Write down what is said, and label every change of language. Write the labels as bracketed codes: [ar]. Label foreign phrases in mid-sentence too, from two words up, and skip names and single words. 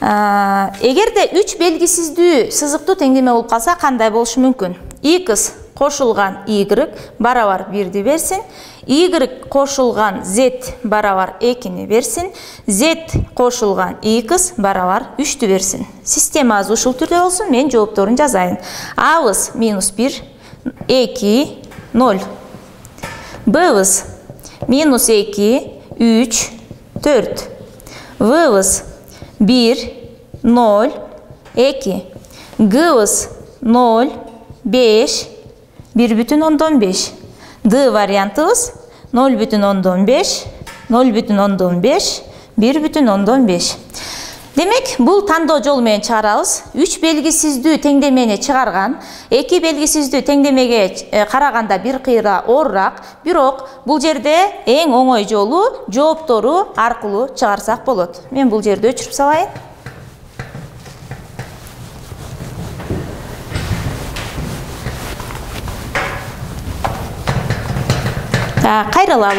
[ky] Эгерде 3 белгисиздүү сызыктуу теңдеме болуп калса кандай болушу мүмкүн? X кошулган Y барабар 1-ди берсин, Y кошулган Z барабар 2-ни берсин, Z кошулган X барабар 3-тү берсин. Системабыз ушул түрдө болсун, мен жоопторун жазайын. A'быз -1, 2, 0. B'быз -2, 3, 4. V'быз 1, 0, 2. G'bız 0, 5, 1,5. D variantımız 0,5, 0,5, 1,5. Demek бул тандоо жолу менен чыгарабыз. 3 белгисиздүү теңдемени чыгарган, 2 белгисиздүү теңдемеге караганда бир кыйра оорураак, бирок бул жерде эң оңой жолу жооптору аркылуу чыгарсак болот. Мен бул жерде өчүрүп салайын. Кайрылалы.